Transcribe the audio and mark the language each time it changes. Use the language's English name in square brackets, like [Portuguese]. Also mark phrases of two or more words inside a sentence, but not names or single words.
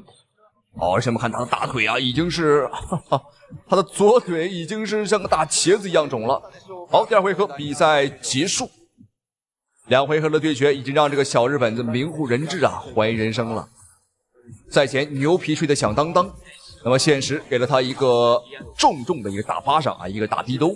[Chinese] 哦，而且我們看他的大腿啊，已經是他的左腿已經是像個大茄子一樣腫了。好，第二回合比賽結束，2回合的對決已經讓這個小日本子名不人知啊，懷疑人生了。賽前牛皮吹得響當當，那麼現實給了他一個重重的一個大巴掌啊，一個大逼兜。